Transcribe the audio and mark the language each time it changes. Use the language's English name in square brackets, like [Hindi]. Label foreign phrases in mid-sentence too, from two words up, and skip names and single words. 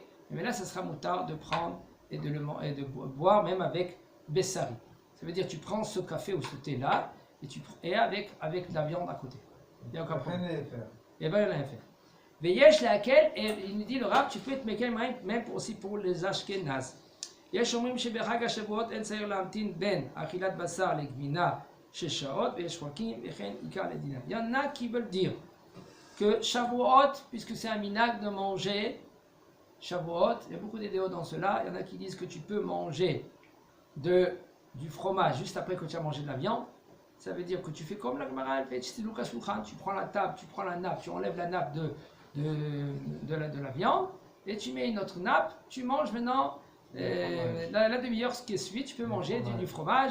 [French] Mais là, ça sera moutard de prendre et de boire même avec Bessari. Ça veut dire tu prends ce café ou ce thé là et avec de la viande à côté. Il n'y a aucun problème. Et bien, il n'y a rien à faire. Veyesh laquelle, et il nous dit le rab, tu peux te mettre même aussi pour les Ashkenaz. [Hebrew] יש אומרים שבחג השבועות אין צריך להמתין בין אכילת בשר לגבינה 6 שעות ויש חולקים וכן עיקר לדינם. [French] Il y en a qui veulent dire que Shavuot, puisque c'est un minhag de manger Shavuot, il y a beaucoup d'idéaux dans cela. Il y en a qui disent que tu peux manger de du fromage juste après que tu as mangé de la viande, ça veut dire que tu fais comme la Gemara, tu prends la table, tu prends la nappe, tu enlèves la nappe de la viande, et tu mets une autre nappe, tu manges maintenant la demi-heure qui est suivie, tu peux manger du fromage.